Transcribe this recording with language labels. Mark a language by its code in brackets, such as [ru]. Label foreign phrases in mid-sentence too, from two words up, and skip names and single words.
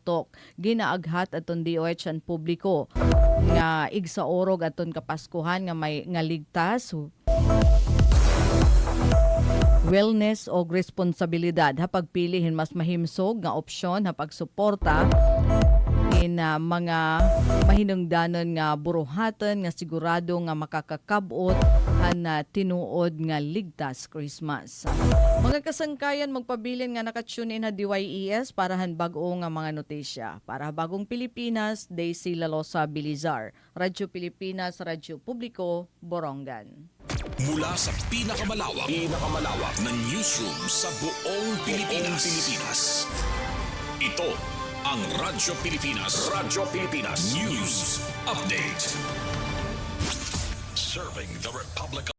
[war] Ginaaghat aton DOH ang publiko nga igsaorog aton kapaskuhan nga may nga ligtas, wellness o responsibilidad ha pagpilihin mas mahimsog nga opsyon ha pagsuporta in mga mahinungdanon nga buruhatan nga sigurado nga makakakabot han tinuod nga ligtas Christmas. Mga kasangkayan magpabilin nga nakatune in na DYES para han bag-o nga mga notisya. Para bagong Pilipinas, Daisy Lalosa Bilizar. Radyo Pilipinas, Radyo Publiko, Borongan. [tl] Mula sa pinakamalawak na newsroom sa buong Pilipinas. Ito ang Radyo Pilipinas. [en] News Update. Serving the Republic